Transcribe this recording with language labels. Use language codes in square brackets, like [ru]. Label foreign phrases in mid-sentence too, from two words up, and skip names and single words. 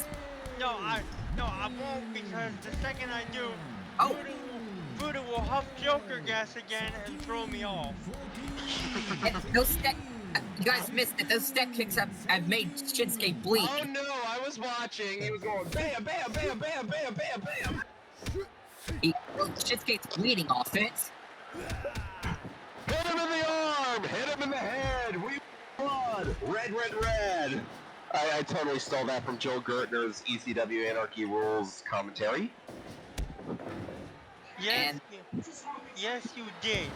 [en] No, I won't, because the second I do, Oh. Buddha will huff Joker gas again and throw me off. And those step, you guys missed it. Those step kicks have made Shinsuke bleed. Oh no, I was watching. He was going bam, bam, bam, bam, bam, bam, bam. Shinsuke's bleeding off it. Hit him in the arm! Hit him in the head! We blood! Red, red, red! I totally stole that from Joe Gertner's ECW Anarchy Rules commentary. Yes, you did.